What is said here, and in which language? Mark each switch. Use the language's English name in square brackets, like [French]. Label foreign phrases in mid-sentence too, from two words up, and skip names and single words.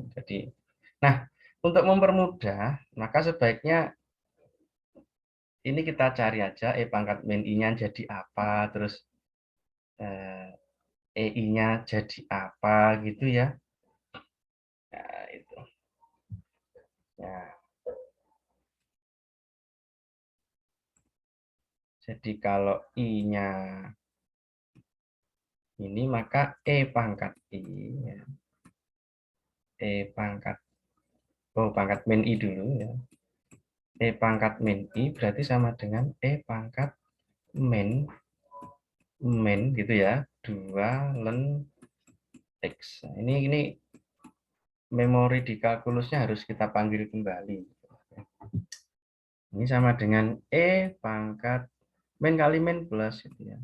[Indonesian] Jadi, nah, untuk mempermudah, maka sebaiknya ini kita cari aja pangkat min I-nya jadi apa, terus EI-nya jadi apa gitu ya. Nah, itu. Ya. Jadi kalau I-nya ini maka E pangkat I ya. E pangkat pangkat min I dulu ya. E pangkat min I berarti sama dengan E pangkat min min gitu ya. 2 len X. Nah, ini memori di kalkulusnya harus kita panggil kembali. Ini sama dengan E pangkat min kali min plus gitu ya.